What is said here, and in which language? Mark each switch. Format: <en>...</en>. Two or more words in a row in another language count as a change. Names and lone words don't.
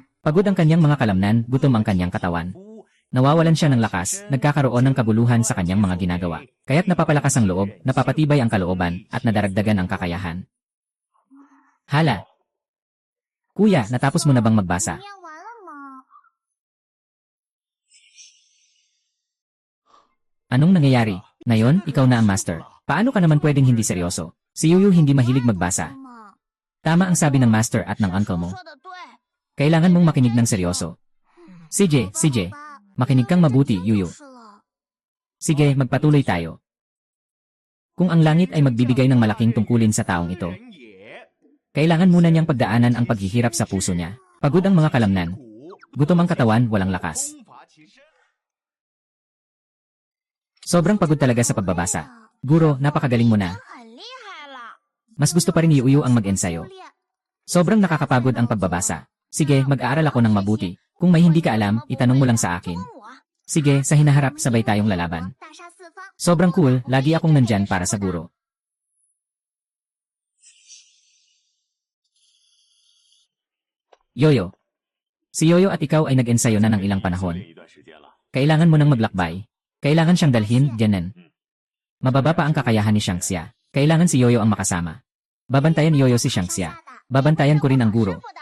<tl>Pagod ang kanyang mga kalamnan, gutom ang kanyang katawan. Nawawalan siya ng lakas, nagkakaroon ng kaguluhan sa kanyang mga ginagawa. Kaya't napapalakas ang loob, napapatibay ang kalooban, at nadaragdagan ang kakayahan. Hala! Kuya, natapos mo na bang magbasa?</tl> <zh>念完了吗？</zh> <tl>Anong nangyayari? Ngayon, ikaw na ang master. Paano ka naman pwedeng hindi seryoso? Si Yuyu hindi mahilig magbasa.</tl> <zh>嘛，</zh> <tl>Tama ang sabi ng master at ng uncle mo.</tl> <zh>说的对。</zh> <tl>Kailangan mong makinig ng seryoso. CJ, CJ, makinig kang mabuti, Yuyu.</tl> <zh>是了，</zh> <tl>Sige, magpatuloy tayo. Kung ang langit ay magbibigay ng malaking tungkulin sa taong ito,</tl> <zh>人也</zh> <tl>kailangan muna niyang pagdaanan ang paghihirap sa puso niya. Pagod ang mga kalamnan.</tl> <zh>苦，</zh> <tl>Gutom ang katawan, walang lakas.</tl> <zh>功乏其身。</zh> <tl>Sobrang pagod talaga sa pagbabasa. Guro, napakagaling mo na.</tl> <zh>很厉害了。</zh> <tl>Mas gusto pa rin ni Yuyu ang mag-ensayo.</tl> <zh>修炼</zh> <tl>Sobrang nakakapagod ang pagbabasa. Sige, mag-aaral ako ng mabuti. Kung may hindi ka alam, itanong mo lang sa akin.</tl> <zh>问我，</zh> <tl>Sige, sa hinaharap sabay tayong lalaban.</tl> <zh>大杀四方。</zh> <tl>Sobrang cool, lagi akong nandyan para sa guro. Yoyo. Si Yoyo at ikaw ay nag-ensayo na ng ilang panahon.</tl> <zh>一段时间了。</zh> <tl>Kailangan mo nang maglakbay. Kailangan siyang dalhin, Jianen. Mababa pa ang kakayahan ni Xiangxia. Kailangan si Yoyo ang makasama. Babantayan ni Yoyo si Xiangxia. Babantayan ko rin ang guro.</tl> <zh>师傅的</zh>